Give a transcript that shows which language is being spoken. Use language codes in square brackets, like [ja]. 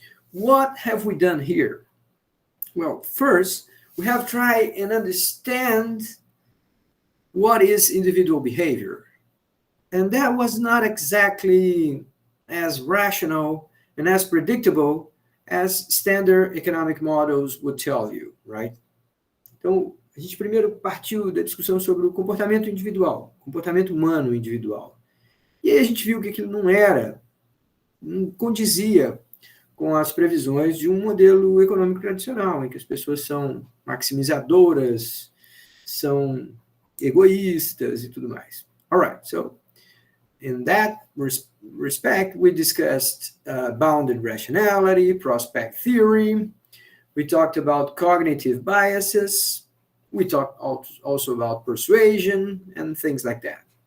[en] What have we done here? Well, first, we have tried and understand what is individual behavior. And that was not exactly as rational and as predictable as standard economic models would tell you, right? [pt] Então, a gente primeiro partiu da discussão sobre o comportamento individual, comportamento humano individual. E aí a gente viu que aquilo não condizia com as previsões de um modelo econômico tradicional, em que as pessoas são maximizadoras, são egoístas e tudo mais. [en] All right, so in that respect, we discussed bounded rationality, prospect theory. We talked about cognitive biases. We talked also about persuasion and things like that.